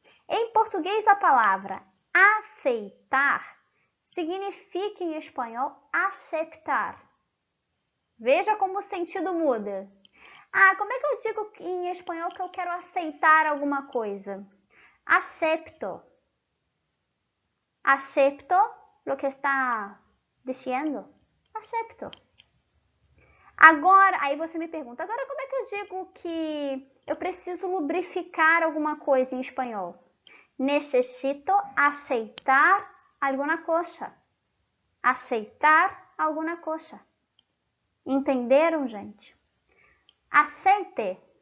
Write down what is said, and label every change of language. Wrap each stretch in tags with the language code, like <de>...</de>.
<pt>Em português, a palavra aceitar significa em espanhol aceptar. Veja como o sentido muda. Ah, como é que eu digo em espanhol que eu quero aceitar alguma coisa?</pt> <es>Acepto. Acepto lo que está diciendo. Acepto.</es> <pt>Agora, aí você me pergunta, agora como é que eu digo que eu preciso lubrificar alguma coisa em espanhol? Necesito aceitar alguma coisa. Aceitar alguma coisa. Entenderam, gente? Aceite.</pt>